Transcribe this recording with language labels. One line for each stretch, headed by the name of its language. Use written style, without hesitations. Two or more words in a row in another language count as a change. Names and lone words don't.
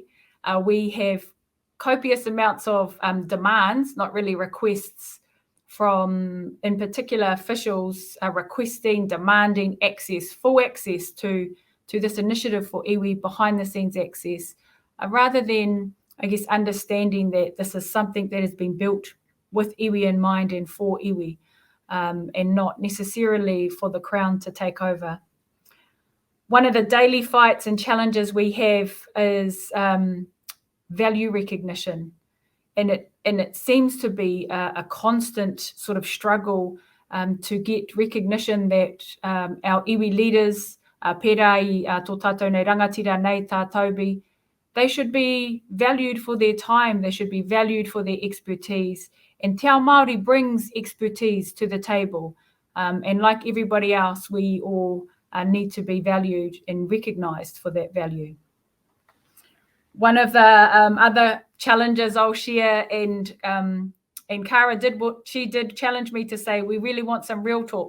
English: We have copious amounts of demands, not really requests, from, in particular, officials requesting, demanding access, full access to this initiative for iwi, behind the scenes access, rather than, I guess, understanding that this is something that has been built with iwi in mind and for iwi, and not necessarily for the Crown to take over. One of the daily fights and challenges we have is value recognition. And it seems to be a constant sort of struggle to get recognition that our iwi leaders,
Māori: pērai tō tātou nei rangatira nei tātaubi,
English: they should be valued for their time, they should be valued for their expertise, And
Māori: Te Ao Māori
English: brings expertise to the table. And like everybody else, we all need to be valued and recognised for that value. One of the other challenges I'll share, and Cara did challenge me to say, we really want some real talk.